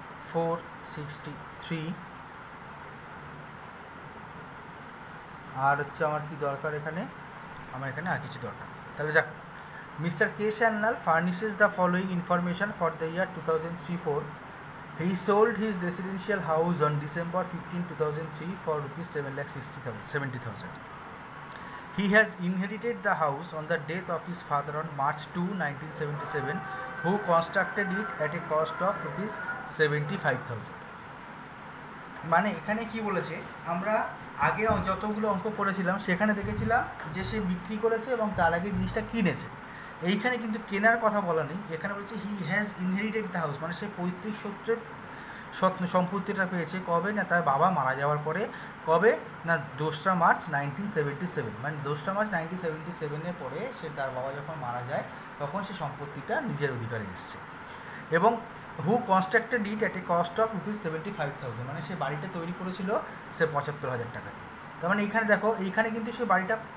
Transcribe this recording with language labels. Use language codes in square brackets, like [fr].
[bn] 463 আর হচ্ছে আমার কি দরকার এখানে আমার এখানে আর কিছু দরকার তাহলে যাক Mr. [en] K. Sannal furnishes the following information for the year 2003-04. He sold his residential house on December 15, 2003 for rupees 7,70,000. He has inherited the house on the death of his father on March 2, 1977, who constructed it at a cost of rupees 75,000. [bn] মানে এখানে কি বলেছে আমরা আগে যতগুলো অঙ্ক করেছিলাম সেখানে দেখেছিলাম যে সে বিক্রি করেছে এবং তার আগে জিনিসটা কিনেছে এইখানে কিন্তু কেনার কথা বলা নেই এখানে বলছে [en] he has inherited the house [bn] মানে সে পৈতৃক সূত্রে সম্পত্তিটা পেয়েছে কবে না তার বাবা মারা যাওয়ার পরে কবে না 2রা মার্চ 1977 মানে 2রা মার্চ 1977 পরে সে তার বাবা যখন মারা যায় তখন সে সম্পত্তিটা নিজের অধিকারে এসছে এবং [en] who constructed it at a cost of rupees [bn] 75,000 মানে সে বাড়িটা তৈরি করেছিল সে 75,000 টাকা দিয়ে তার মানে এইখানে দেখো এইখানে কিন্তু সে বাড়িটা